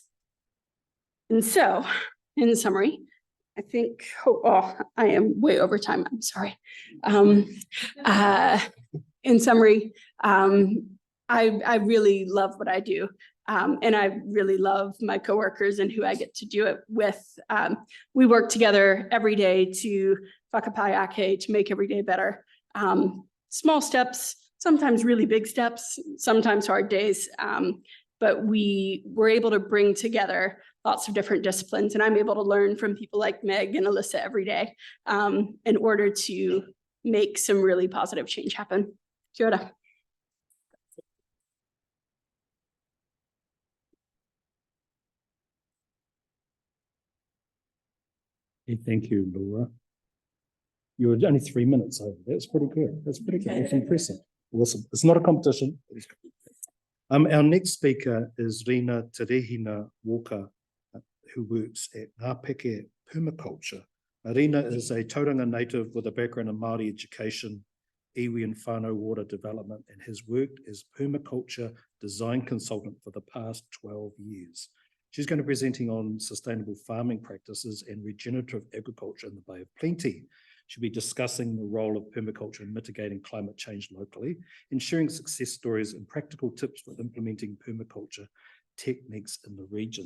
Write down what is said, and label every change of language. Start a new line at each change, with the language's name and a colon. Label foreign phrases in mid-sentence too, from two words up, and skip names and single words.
English: And so, in summary, I think, I am way over time, I'm sorry. In summary, I really love what I do. And I really love my coworkers and who I get to do it with. We work together every day to
Māori: whakapai ake,
English: to make every day better. Small steps, sometimes really big steps, sometimes hard days. But we were able to bring together lots of different disciplines, and I'm able to learn from people like Meg and Alyssa every day in order to make some really positive change happen.
Māori: Kia ora.
English: Hey, thank you, Laura. You were only 3 minutes over. That's pretty good. That's pretty good. That's impressive. Awesome. It's not a competition. Our next speaker is Rina Te Rehina Walker, who works at Ngapeke Permaculture. Rina is a Tauranga native with a background in Māori education, iwi and whānau water development, and has worked as permaculture design consultant for the past 12 years. She's going to be presenting on sustainable farming practices and regenerative agriculture in the Bay of Plenty. She'll be discussing the role of permaculture in mitigating climate change locally and sharing success stories and practical tips for implementing permaculture techniques in the region.